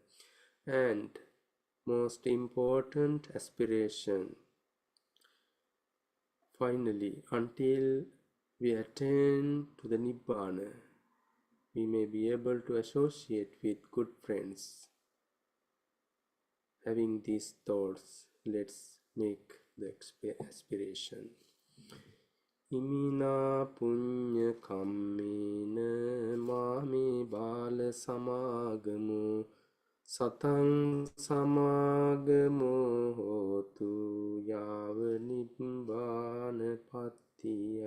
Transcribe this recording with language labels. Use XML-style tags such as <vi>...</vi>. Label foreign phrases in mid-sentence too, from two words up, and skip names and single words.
<en>And most important aspiration, finally, until we attain to the Nibbana, we may be able to associate with good friends. Having these thoughts, let's make the aspiration.</en> <pi>Imina punya kammena mami bala samagamu satang samagamu hotu yava nibbana pattiya.</pi>